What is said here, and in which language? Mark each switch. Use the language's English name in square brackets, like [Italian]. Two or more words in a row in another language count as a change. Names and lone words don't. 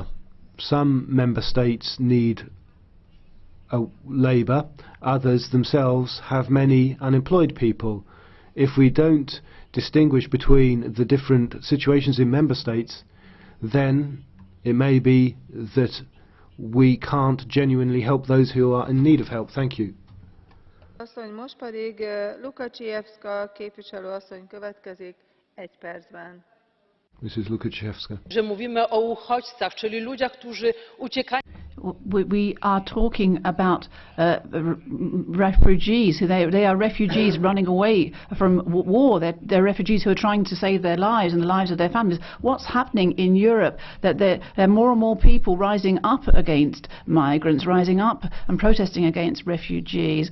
[English] Some member states need labour, others themselves have many unemployed people. If we don't distinguish between the different situations in member states, then it may be that we can't genuinely help those who are in need of help. Thank you. [Hungarian] Asszony, most pedig Lukačievska képviselő asszony következik 1 percben. [English] Mrs. Lukačievska. [Polish] Że mówimy o uchodźcach, czyli ludziach, którzy uciekają. [English] We are talking about refugees. They are refugees running away from war. They're refugees who are trying to save their lives and the lives of their families. What's happening in Europe? That there are more and more people rising up against migrants, rising up and protesting against refugees.